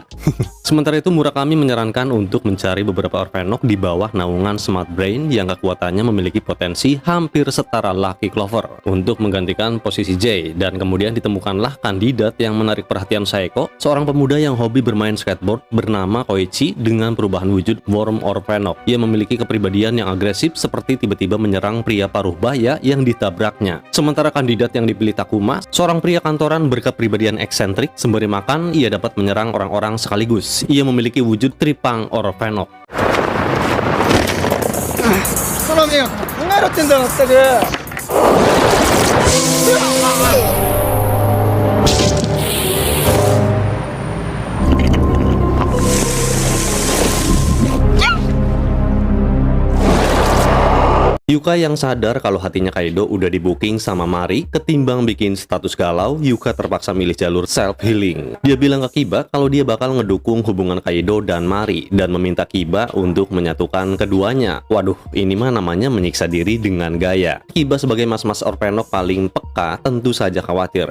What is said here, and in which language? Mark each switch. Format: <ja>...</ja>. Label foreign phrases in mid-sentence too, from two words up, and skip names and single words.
<id>Sementara itu Murakami menyarankan untuk mencari beberapa Orphenok di bawah naungan Smart Brain yang kekuatannya memiliki potensi hampir setara Lucky Clover untuk menggantikan posisi J, dan kemudian ditemukanlah kandidat yang menarik perhatian Saeko, seorang pemuda yang hobi bermain skateboard bernama Koichi dengan perubahan wujud Worm Orphenok. Ia memiliki kepribadian yang agresif seperti tiba-tiba menyerang pria paruh baya yang ditabraknya. Sementara kandidat yang dipilih Takuma, seorang pria kantoran berkepribadian eksentrik, sembari makan ia dapat menyerang orang-orang sekaligus. Ia memiliki wujud Tripang Orphenok.</id> <ja>その迷惑考えろってんだよ、まったく。</ja> <id>Yuka yang sadar kalau hatinya Kaido udah di-booking sama Mari, ketimbang bikin status galau, Yuka terpaksa milih jalur self-healing. Dia bilang ke Kiba kalau dia bakal ngedukung hubungan Kaido dan Mari, dan meminta Kiba untuk menyatukan keduanya. Waduh, ini mah namanya menyiksa diri dengan gaya. Kiba sebagai mas-mas Orphenok paling peka tentu saja khawatir.</id>